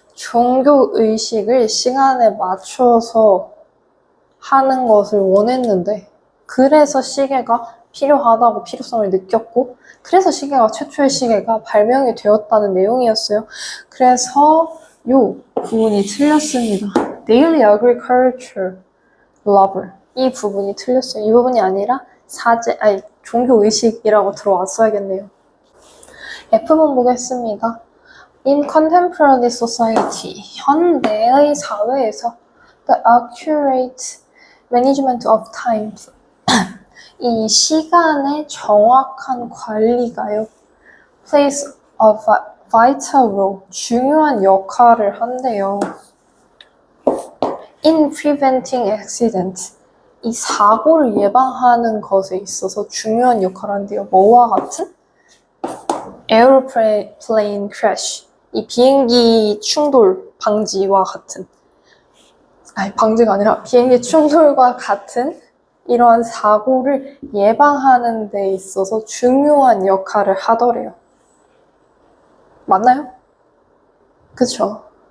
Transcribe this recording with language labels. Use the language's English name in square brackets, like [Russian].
[Korean] 종교의식을 시간에 맞춰서 하는 것을 원했는데, 그래서 시계가 필요하다고 필요성을 느꼈고, 그래서 최초의 시계가 발명이 되었다는 내용이었어요. 그래서 요 부분이 틀렸습니다. Daily Agriculture Lover, 이 부분이 틀렸어요. 이 부분이 아니라 종교의식이라고 들어왔어야겠네요. F번 보겠습니다. [English] In contemporary society, [Korean] 현대의 사회에서 [English] the accurate management of time, [Korean] 이 시간의 정확한 관리가요, [English] plays a vital role, [Korean] 중요한 역할을 한대요. [English] In preventing accident, [Korean] 이 사고를 예방하는 것에 있어서 중요한 역할을 한대요. 뭐와 같은? Airplane crash, 이 비행기 충돌 방지와 같은, 방지가 아니라 비행기 충돌과 같은 이러한 사고를 예방하는 데 있어서 중요한 역할을 하더래요. 맞나요? 그쵸?